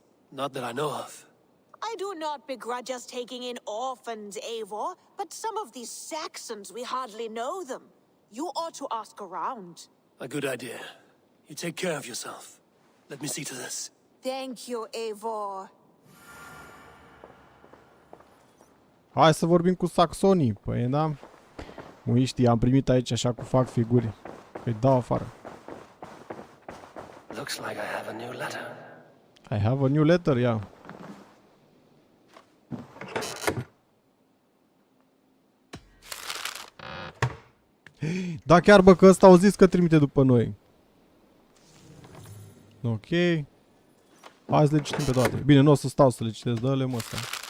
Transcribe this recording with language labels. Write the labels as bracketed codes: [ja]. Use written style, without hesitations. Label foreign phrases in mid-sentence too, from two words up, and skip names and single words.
[en] Not that I know of. I do not begrudge us taking in orphans, Eivor, but some of these Saxons, we hardly know them. You ought to ask around. A good idea. You take care of yourself. Let me see to this. Thank you, Eivor. [ro] Hai să vorbim cu saxonii. Păi da. Muiștii, am primit aici așa cu fac figuri. Îi dau afară. [en] Looks like I have a new letter. I have a new letter, yeah. [ro] Da, chiar bă, că ăsta au zis că trimite după noi. Ok. Hai să le citim pe toate. Bine, nu o să stau să le citesc, dă-le mă ăsta.